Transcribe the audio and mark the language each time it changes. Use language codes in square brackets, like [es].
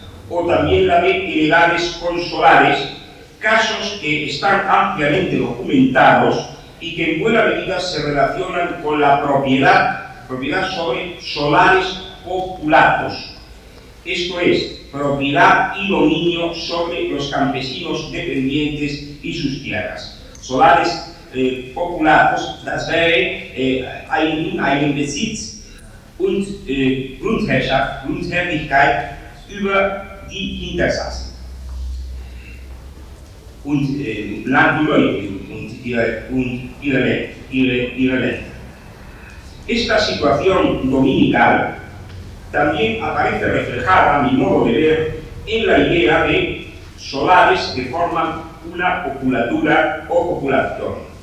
[es] o también la de heredades con solares, casos que están ampliamente documentados y que en buena medida se relacionan con la propiedad sobre solares populatos, esto es, propiedad y dominio sobre los campesinos dependientes y sus tierras. [de] Solares populatos, das wäre Eigenbesitz und Grundherrschaft, Grundherrlichkeit über die Hintersassen und Land und ihre Länder. [es] Esta situación dominical también aparece reflejada, a mi modo de ver, en la idea de solares que forman una populatura o población.